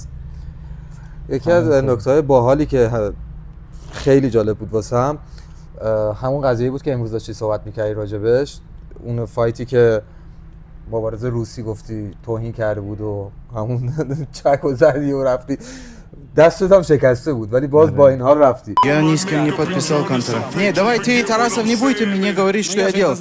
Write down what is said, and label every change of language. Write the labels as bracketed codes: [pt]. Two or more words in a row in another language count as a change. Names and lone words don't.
[fa] یکی از نکته‌های باحالی که خیلی جالب بود واسم همون قضیه بود که امروز داشتی صحبت می‌کردی راجبش، اون فایتی که مبارز روسی گفتی توهین کرده بود و همون چک و زدی و رفتی، دستت هم شکسته بود ولی باز با این حال رفتی. [ru] Я ни с кем не подписал контракт. Не, давай ты, Тарасов, не будете мне говорить, что я делал.